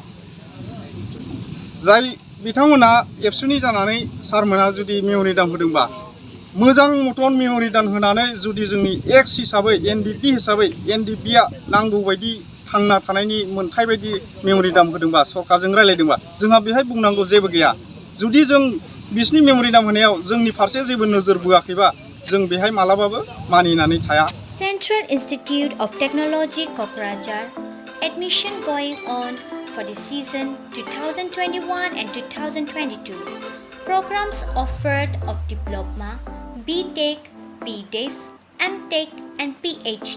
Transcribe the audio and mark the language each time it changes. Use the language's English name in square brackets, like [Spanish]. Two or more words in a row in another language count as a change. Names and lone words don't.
[Bodo] जाय बिथांमोना एबसुनि जानानै सारमोना जुदि मेम'रेन्डाम होदोंबा मोजां मटन मेम'रेन्डाम होनानै जुदि जोंनि एक्स हिसाबै एनडिपि हिसाबै एनडिपिआ नांगौ बायदि थांना थानायनि मोन्थाय बायदि मेम'रेन्डाम होदोंबा सरकारजों रायलायदोंबा जोंहा बेहाय बुंनांगौ जेबो गैया जुदि जों बिसिनि मेम'रेन्डाम होनायाव जोंनि फारसे जेबो नोजोर बोआखैबा जों बेहाय मालाबाबो मानिनानै थाया [English] Central Institute of Technology Kokrajhar admission going on for the season 2021 and 2022. Programs offered of Diploma, BTech, BDes, MTech and PhD.